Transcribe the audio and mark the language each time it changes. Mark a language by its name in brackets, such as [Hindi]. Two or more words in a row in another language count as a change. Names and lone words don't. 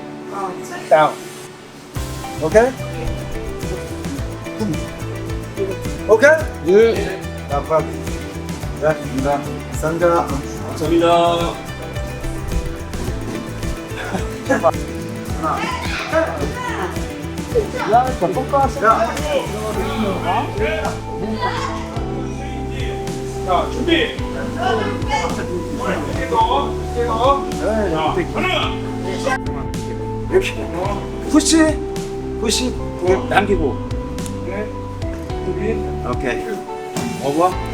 [English] Down. Okay? Ok? [French] D'accord. Sandra. [Korean] 감사합니다. [French] Là, ça peut pas, ça. [Korean] 자, 준비. 이렇게. [English] push. push. [Korean] 당기고. 오케이. 어버.